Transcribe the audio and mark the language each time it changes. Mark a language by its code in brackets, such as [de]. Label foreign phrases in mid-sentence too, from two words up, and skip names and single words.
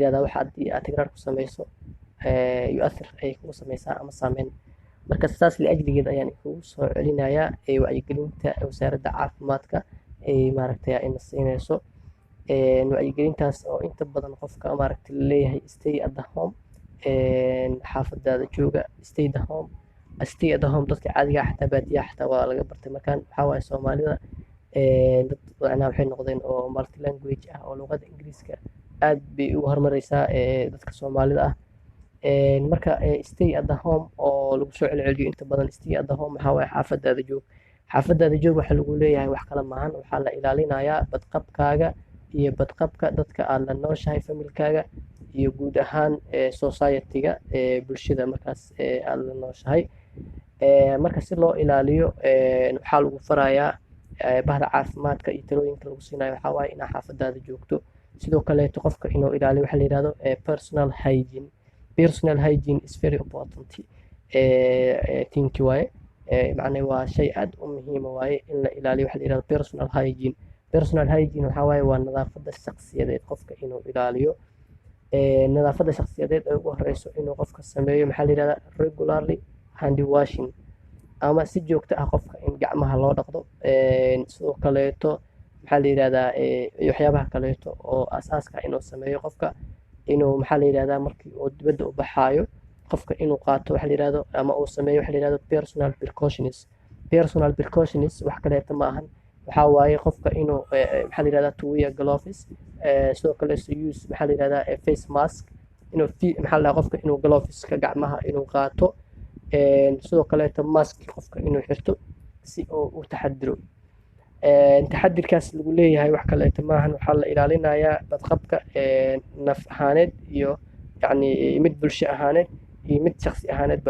[so] yidhahdaa waxa haddii aad tikraar ku samayso yu-athir ay kugu samaysaa ama saameyn marka saas liajligeed ayaan kugu soo celinayaa wacyigelinta wasaaradda caafimaadka ay maaragtay ina siinayso wacyigelintaas oo inta badan qofka maaragtay laleeyahay [en] stay at the home [so] xaafadaada jooga [en] stay at the home [so] dadka caadiga xataa baadiyaha xataa waa laga bartay markaan waxaa waaye soomaalida dad macnaha waxay noqdeen oo [en] multi language [so] ah oo luqadda ingiriiska aad bay ugu horumareysaa dadka soomaalida ah marka [en] stay at the home [so] oo lagu soo celceliyo inta badan [en] stay at the home [so] waxaa waaye xaafadaada joog waxaa lagu leeyahay wax kala maahan waxaa la ilaalinayaa badqabkaaga iyo badqabka dadka aad la nooshahay familkaaga iyo guud ahaan society-ga bulshada markaas aad la nooshahay marka si loo ilaaliyo waxaa lagu farayaa bahda caafimaadka iyo talooyinka lagu siinayo waxaa waaye inaa xaafadaada joogto sidoo kaleeto qofka inuu ilaaliyo waxaa la yidhahdo [en] personal hygiene is very important [so] tinki waaye macnaa waa shay aad u muhiima waaye in la ilaaliyo waxaa la yidhahdo personal hygiene waxaa waaye waa nadaafadda shakhsiyadeed qofka inuu ilaaliyo nadaafadda shakhsiyadeed ay ugu horeyso inuu qofka sameeyo maxaa la yidhahdaa [en] regularly hand washing [so] ama si joogto ah qofka in gacmaha loo dhaqdo sidoo kaleeto maxaa la yidhahdaa waxyaabaha kaleeto oo asaaska inuu sameeyo qofka inuu maxaa la yidhahdaa markii uu dibadda u baxaayo qofka inuu qaato waxa la yidhahdo ama uu sameeyo waxa la yidhahdo [en] personal precautions [so] wax kaleeto ma ahan waxaa waaye qofka inuu maxaa la yidhahdaa [en] to wear gloves [so] sidoo kale use maxaa la yidhahdaa [en] face mask [so] inuu maxaa la qofka inuu gloveska gacmaha inuu qaato sidoo kaleeto mask qofka inuu xirto si uu u taxadiro taxadirkaas lagu leeyahay wax kaleeto maahan waxaa la ilaalinayaa badqabka naf ahaaneed iyo yacni mid bulsho ahaaneed iyo mid shakhsi ahaaneedba